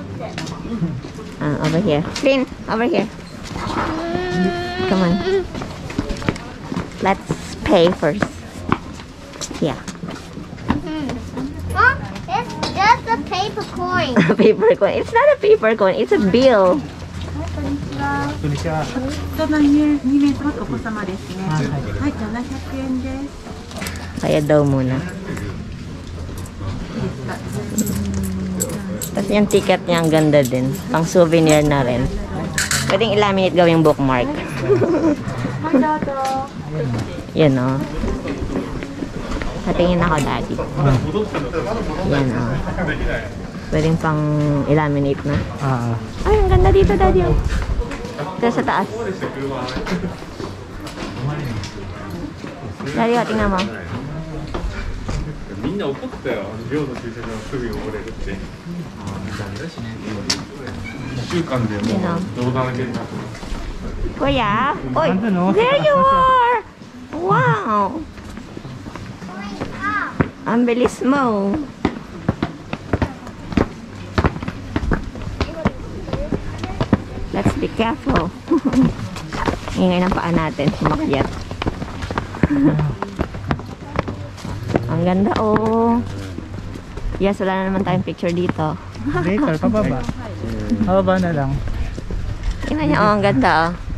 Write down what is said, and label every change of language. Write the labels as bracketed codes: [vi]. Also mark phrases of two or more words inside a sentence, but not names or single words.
[en] Over here. Green, over here. Come on. Let's pay first. Yeah. Oh, it's just a paper coin. Paper coin. It's not a paper coin. It's a bill. [tl] Tuloy siya. [ja] 2 名様とお子様ですね。はい、700円です。 [tl] Kaya daw muna. Tapos yung ticket niya ang ganda din. Pang souvenir na rin. Pwedeng i-laminate gawing bookmark. Yan o. Patingin ako, Daddy. Yan o. Pwedeng pang i-laminate na. Ay, ang ganda dito, Daddy. Ito sa taas. Daddy, tingnan mo. [ja] みんな怒ってたよ、寮の駐車場すぐ汚れるって1週間でもう冗談げになってます [tl] Kuya? Oy, Nandun, oh. [en] there you are! [tl] Wow! Ang bilis mo. [en] Let's be careful. [tl] Ingay ng paa natin, sumakyat. Ang ganda, oh. Yes, wala na naman tayong picture dito. Later, pababa. Pababa na lang. Tingnan niyo, oh, ang ganda, oh.